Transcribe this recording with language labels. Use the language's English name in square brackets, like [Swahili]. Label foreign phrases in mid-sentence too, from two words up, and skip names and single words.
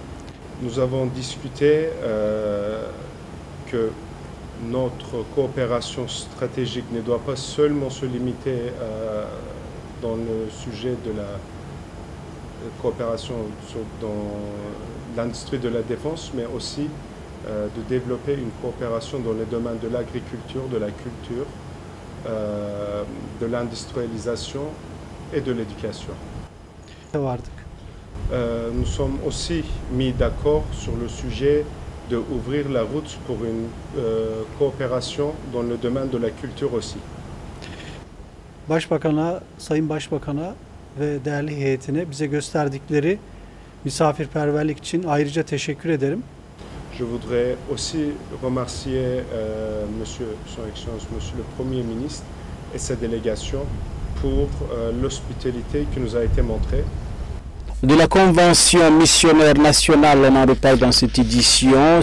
[French] Nous avons discuté que notre coopération stratégique ne doit pas seulement se limiter dans le sujet de la coopération dans l'industrie de la défense, mais aussi de développer une coopération dans les domaines de l'agriculture, de la culture, de l'industrialisation et de l'éducation. Nous sommes aussi mis d'accord sur le sujet d'ouvrir la route pour une coopération dans le domaine de la culture aussi. [Turkish] Başbakan'a, Sayın Başbakan'a ve değerli heyetine bize gösterdikleri misafirperverlik için ayrıca teşekkür ederim. [French] Je voudrais aussi remercier Monsieur, Son Excellence, Monsieur le Premier ministre et sa délégation pour l'hospitalité qui nous a été montrée. De la convention missionnaire nationale, on en reparle dans cette édition.